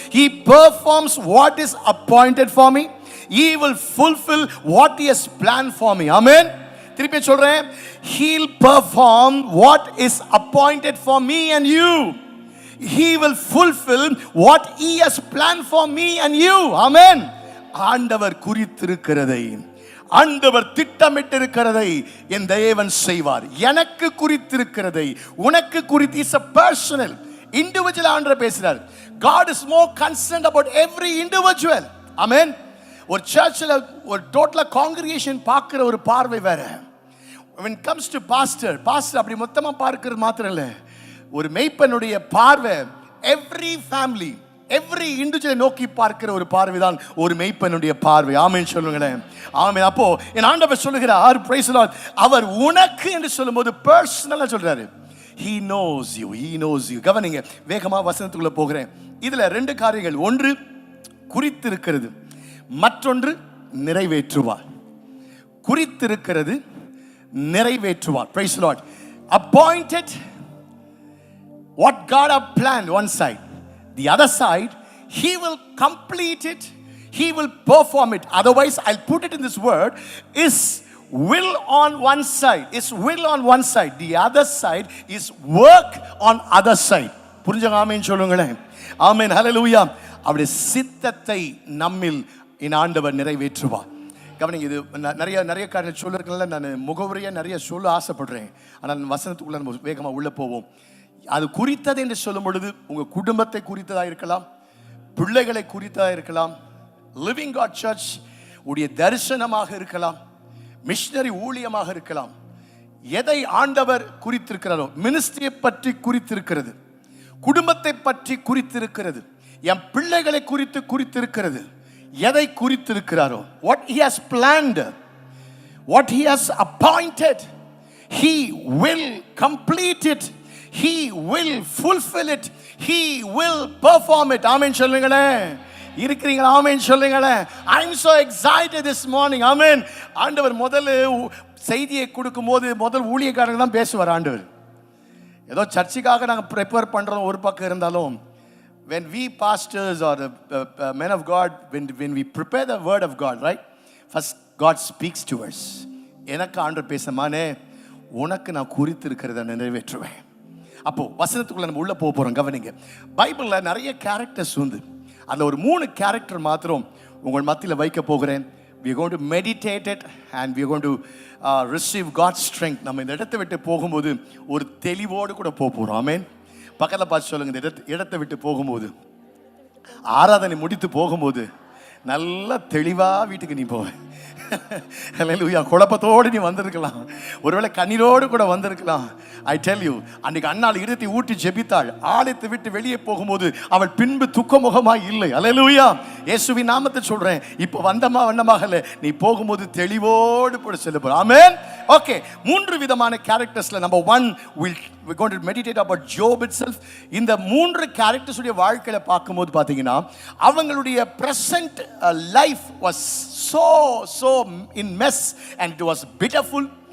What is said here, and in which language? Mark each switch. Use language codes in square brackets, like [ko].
[en] He performs what is appointed for me. He will fulfill what he has planned for me. Amen. [ta] திருப்பி சொல்றேன், [en] he'll perform what is appointed for me and you. He will fulfill what he has planned for me and you. Amen. [ta] ஆண்டவர் குறித்திருக்கிறதை, ஆண்டவர் திட்டமிட்டிருக்கிறதை என் தேவன் செய்வார். எனக்கு குறித்திருக்கிறதை, உனக்கு குறித்து. Is [en] a personal, individual [ta] ஆண்டவர் பேசுறார். [en] God is more concerned about every individual. Amen. [ta] ஒரு சர்ச்சில் ஒரு டோட்டலா காங்கிரிகேஷன் பார்க்கிற ஒரு பார்வை வேற. [en] when it comes to pastor [ta] அப்படி மொத்தமா பார்க்கிறது மாத்திரம் இல்ல, ஒரு மேய்ப்பனுடைய பார்வை [en] every family, every individual [ta] நோக்கி பார்க்கிற ஒரு பார்வைதான் ஒரு மேய்ப்பனுடைய பார்வை. ஆமென் சொல்லுங்களேன். ஆமென். அப்போ என் ஆண்டவர் சொல்லுகிறார், [en] praise the Lord, [ta] அவர் உனக்கு என்று சொல்லும்போது பர்சனலா சொல்றாரு. [en] he knows you, he knows you. [ta] கவனிங்க, வேகமா வசனத்துக்குள்ள போகிறேன். இதுல ரெண்டு காரியங்கள், ஒன்று குறித்திருக்கிறது, மற்றொன்று நிறைவேற்றுவார். குறித்திருக்கிறது, நிறைவேற்றுவார். [en] praise the Lord. Appointed, what God have planned, one side. The other side, he will complete it, he will perform it. Otherwise, I'll put it in this word, is will on one side, is will on one side. The other side is work on other side. [ta] புரிஞ்சங்க? ஆமென் சொல்லுங்களேன். ஆமென். ஹல்லேலூயா. அவருடைய சித்தத்தை நம்மில் என் ஆண்டவர் நிறைவேற்றுவார். கவனிங்க, இது நிறைய காரியங்கள் சொல்லிருக்கனால நான் முகவுரையை நிறைய சொல்ல ஆசைப்படுறேன். ஆனால் வசனத்துக்குள்ள நம்ம வேகமாக உள்ள போவோம். அது குறித்தது என்று சொல்லும் பொழுது உங்க குடும்பத்தை குறித்ததாக இருக்கலாம், பிள்ளைகளை குறித்ததாக இருக்கலாம், லிவிங் காட் சர்ச் உடைய தரிசனமாக இருக்கலாம், மிஷனரி ஊழியமாக இருக்கலாம். எதை ஆண்டவர் குறித்திருக்கிறாரோ, மினிஸ்ட்ரியை பற்றி குறித்திருக்கிறது, குடும்பத்தை பற்றி குறித்திருக்கிறது, என் பிள்ளைகளை குறித்திருக்கிறது. எதை குறித்திருக்கிறாரோ, [en] what he has planned, what he has appointed, he will complete it, he will fulfill it, he will perform it. [ta] ஆமென் சொல்லுங்களே. இருக்கிறீங்களா? ஆமென் சொல்லுங்களே. [en] I am so excited this morning. [ta] ஆமென். ஆண்டவர் முதல்ல செய்தியை கொடுக்கும்போது முதல் ஊழியக்காரங்க தான் பேசுவார். ஆண்டவர் ஏதோ சர்ச்சுக்காக நாங்கள் ப்ரிப்பேர் பண்றோம் ஒரு பக்கம் இருந்தாலும், [en] when we pastors or the men of God, when we prepare the word of God, right, first God speaks to us. [ta] எனக்கு ஆண்டவர் பேசமானே, உனக்கு நான் குறித்திருக்கிறதை நிறைவேற்றுவேன். அப்போ வசனத்துக்குள்ள நம்ம உள்ள போக போறோம். கவனிங்க, பைபிள்ல நிறைய கேரக்டர்ஸ் உண்டு. அந்த ஒரு 3 கேரக்டர் மாத்திரம் உங்கள் மத்தியில் வைக்க போகிறேன். [en] we are going to meditate it and we are going to receive God's strength. [ta] நம்ம இந்த இடத்தை விட்டு போகும்போது ஒரு தெளிவோடு கூட போக போறோம். ஆமென். பக்கத்தில் பார்த்து சொல்லுங்க, இந்த இடத்தை விட்டு போகும்போது, ஆராதனை முடித்து போகும்போது நல்லா தெளிவா வீட்டுக்கு நீ போவ. ஹல்லேலூயா. குழப்பத்தோடு நீ வந்திருக்கலாம், ஒருவேளை கண்ணீரோடு கூட வந்திருக்கலாம். ஐ டெல் யூ, அன்னைக்கு அன்னாள் இருத்தி ஊட்டி ஜெபித்தாள். ஆலயத்தை விட்டு வெளியே போகும்போது அவள் பின்பு துக்கமுகமாய் இல்லை. ஹல்லேலூயா. இயேசுவின் நாமத்தை சொல்றேன், இப்போ வந்தமா வண்ணமாக இல்லை, நீ போகும்போது தெளிவோடு போட செல்ல போற. ஆமென். ஓகே, 3 விதமான கேரக்டர்ஸ்ல number 1 [en] we're going to meditate about Job itself. [ta] இந்த 3 கேரக்டர்ஸ் உடைய வாழ்க்கையில பார்க்கும்போது பாத்தீங்கன்னா அவங்களுடைய [en] present life was so in mess and it was pitiful.